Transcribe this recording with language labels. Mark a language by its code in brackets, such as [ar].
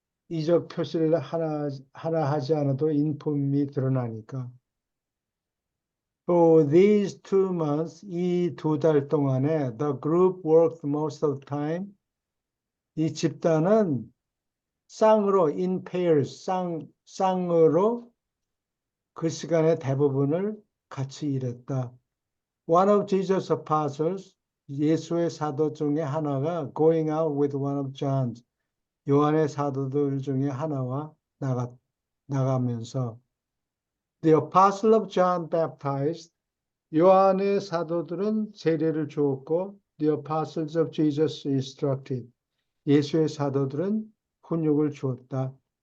[ko] 이적 표시를 하나 하지 않아도 인품이 드러나니까. [en] For these 2 months, [ko] 이 2달 동안에 [en] the group worked most of the time. [ko] 이 집단은 쌍으로 [en] in pairs, [ko] 쌍으로 그 시간의 대부분을 같이 일했다. [en] One of Jesus' apostles, [ko] 예수의 사도 중에 하나가 [en] going out with one of John's, [ko] 요한의 사도들 중에 하나와 나가면서 [en] The apostle of John baptized, [ko] 요한의 사도들은 세례를 주었고 [en] The apostles of Jesus instructed, [ko] 예수의 사도들은 훈육을 주었다.